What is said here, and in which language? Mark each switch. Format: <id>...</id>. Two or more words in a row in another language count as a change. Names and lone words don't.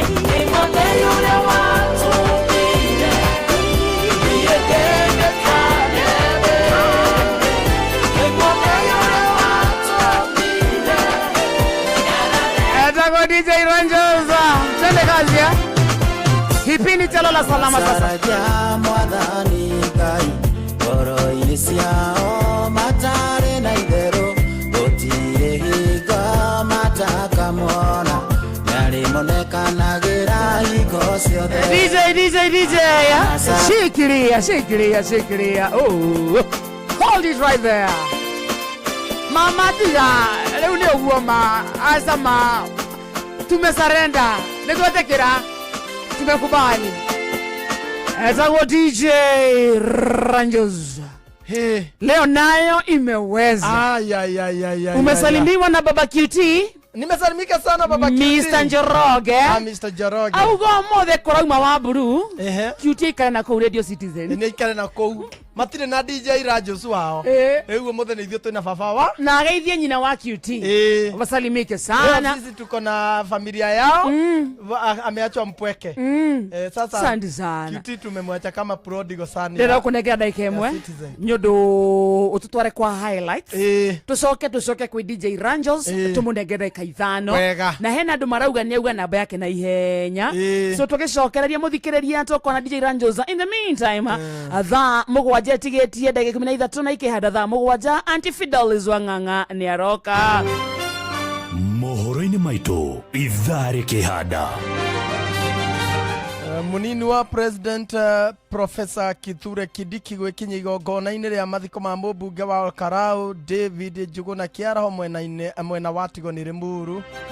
<ki>Kĩmone ũrĩa watũmire, niĩ ndĩmĩkane thĩ. Kĩmone ũrĩa watũmire. Etagwo D J Ranjoza.</ki> <sw>Twende kazi, eh? Kipindi cha Lala Salama sasa.</sw> <ki>Sara ja Mwathani Ngai, ngoro-inĩ ciao matarĩ na itherũ, gũtirĩ hingo matakamwona, na rĩmonekanagĩra hingo ciothe.</ki> <sw>D J, D J, D J, ya? Sasa. Shikilia, shikilia, shikilia.</sw> <en>Oh, hold it right there.</en> <ki>Mama tiga, leo ni uguo ma, asa ma.</ki> <sw>Tumesarenda, nĩtwetĩkĩra, tumekubali.</sw> <ki>Etagwo D J Ranjos. Hey.</ki> <sw>Leo nayo imeweza. Ay, ay, ay, ay, ay, Umesalimiwa ay, ay. na Baba Q T. Nimesalimika sana, Baba Q T. Mister Njoroge. Ah, Mister Njoroge.</sw> <ki>Auga ũmũthĩ kũrauma wa mburu. Ehe. Q T aikare na kũu Radio Citizen. Nĩ aikare na kũu. Matirĩ na D J Rajos wao. Eh. Rĩu ũmũthĩ nĩ ithuĩ twĩna baba wa. Na ageithie nyina wa Q T. Eh.</ki> <sw>Wasalimike sana. Leo sisi tuko na familia yao. Mm. Wa-, a-, ameachwa mpweke. Mm. Eh, sasa Asante sana.</sw> <ki>Q T</ki> <sw>tumemwacha kama</sw> <en>prodigal son</en> <ki>Ndĩrenda ya, kũnengera ndagĩka ya ĩmwe. Citizen. Nĩ ũndũ ũtũtware kwa highlights. Eh. Tũcoke, tũcoke kwĩ D J Ranjos, Eh. tũmũnengere ndagĩka ithano. Wega. Na hena andũ marauga nĩ auga namba yake na ihenya. Eh. So tũgĩcokereria mũthikĩrĩria tũkona D J Ranjos.</ki> <en>In the meantime, Eh.</en> <ki>thaa mũgwanja ĩtigĩtie ndagĩka ikũmi na ithatũ na ikĩhanda thaa mũgwanja, Auntie Fidelis Wang'ang'a nĩ aroka. Mohoro-inĩ maitũ, ithaa rĩkĩhanda. Eh, mũnini wa President, eh, Professor Kithure Kindiki gwĩkinyia igongona-inĩ rĩa mathiko ma mũmbunge wa Olkarau, David Njuguna Kĩaraho mwena-inĩ, mwena wa Tigoni Limuru.</ki>